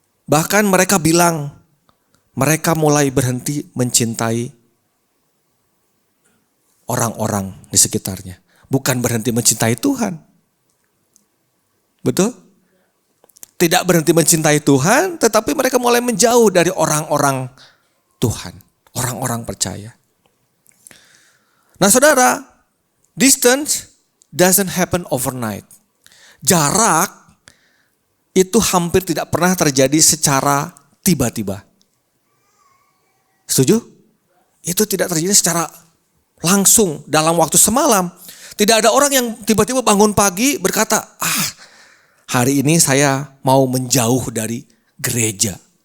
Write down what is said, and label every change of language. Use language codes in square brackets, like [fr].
[id] Bahkan mereka bilang mereka mulai berhenti mencintai orang-orang di sekitarnya. Bukan berhenti mencintai Tuhan. Betul? Tidak berhenti mencintai Tuhan, tetapi mereka mulai menjauh dari orang-orang Tuhan. Orang-orang percaya. [en] Nah saudara, distance doesn't happen overnight. [id] Jarak itu hampir tidak pernah terjadi secara tiba-tiba. Setuju? Itu tidak terjadi secara langsung dalam waktu semalam. Tidak ada orang yang tiba-tiba bangun pagi berkata, hari ini saya mau menjauh dari gereja.